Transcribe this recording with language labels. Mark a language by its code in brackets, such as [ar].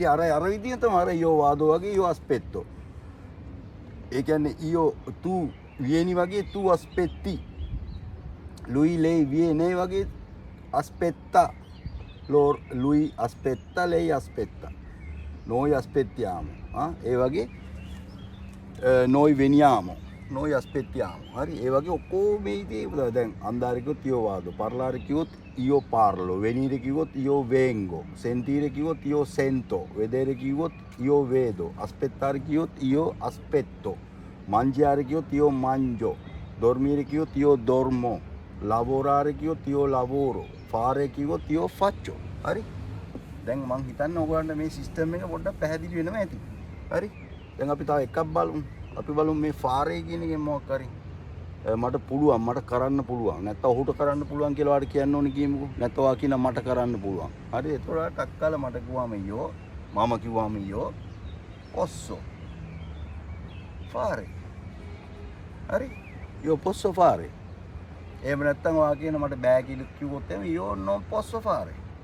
[si] ඉතින් අර විදිහ තමයි අර ඊයෝ වාදෝ වගේ ඊයෝ aspetto. ඒ කියන්නේ ඊයෝ [it] tu vieni [si] වගේ [it] tu aspetti. lui lei viene වගේ aspetta. lui aspetta lei aspetta. noi aspettiamo. ඒ වගේ noi veniamo. noi aspettiamo. [si] හරි ඒ වගේ ඔක්කොම මේ ඉතින් දැන් අන්දාරේ කිව්වොත් ඊයෝ වාදෝ [it] parlare කිව්වොත් io parlo venire කිව්වොත් io vengo sentire කිව්වොත් io sento vedere කිව්වොත් io vedo aspettare කිව්වොත් io aspetto mangiare කිව්වොත් io mangio dormire කිව්වොත් io dormo lavorare කිව්වොත් io lavoro fare කිව්වොත් io faccio. [si] හරි දැන් මං හිතන්නේ ඔයගොල්ලන්ට මේ සිස්ටම් එක පොඩ්ඩක් පැහැදිලි වෙනවා ඇති. හරි දැන් අපි තව එකක් බලමු. අපි බලමු මේ fare කියන එකෙන් මොකක් හරි මට පුළුවන් මට කරන්න පුළුවන් නැත්නම් ඔහුට කරන්න පුළුවන් කියලා වාට කියන්න ඕනේ කියමුකෝ නැත්නම් වා කියන මට කරන්න පුළුවන් හරි එතකොට ටක් කාලා මට කිව්වම ඊයෝ මම කිව්වම [it] ඊයෝ posso fare [si] හරි [it] io posso fare [si] එහෙම නැත්නම් වා කියන මට බෑ කියලා කිව්වොත් එහෙම [it] io non posso fare